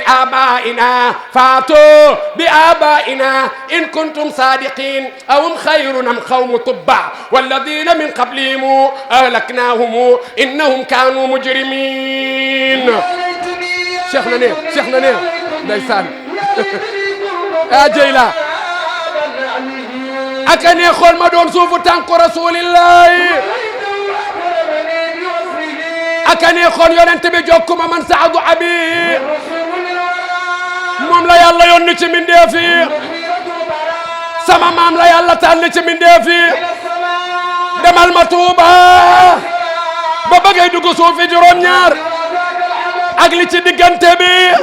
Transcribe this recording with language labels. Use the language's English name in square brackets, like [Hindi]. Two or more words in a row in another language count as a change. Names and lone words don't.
[Arabic] بآبائنا إن كنتم صادقين أو هم خير أم قوم تبع والذين من قبلهم أهلكناهم إنهم كانوا مجرمين شيخنا نير نيسان يا جيلا [Wolof] aka ne xool ma doon suufu tànku rasulillahi aka ne xool yonent bi jokkuma man saadu abi moom la yàlla yónni ci mbindeef yi sama maam la yàlla tànn ci mbindeef yi demal ma Tuuba ba bëggay dugg suufi juróom-ñaar ak li ci diggante bi